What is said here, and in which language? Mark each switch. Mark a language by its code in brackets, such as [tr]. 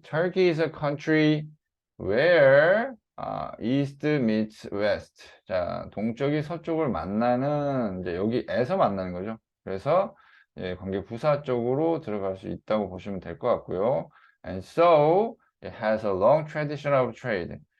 [en] Turkey is a country where East meets West. [ko] 자, 동쪽이 서쪽을 만나는 이제 여기에서 만나는 거죠. 그래서 예, 관계 부사 쪽으로 들어갈 수 있다고 보시면 될 것 같고요. [en] And so it has a long tradition of trade.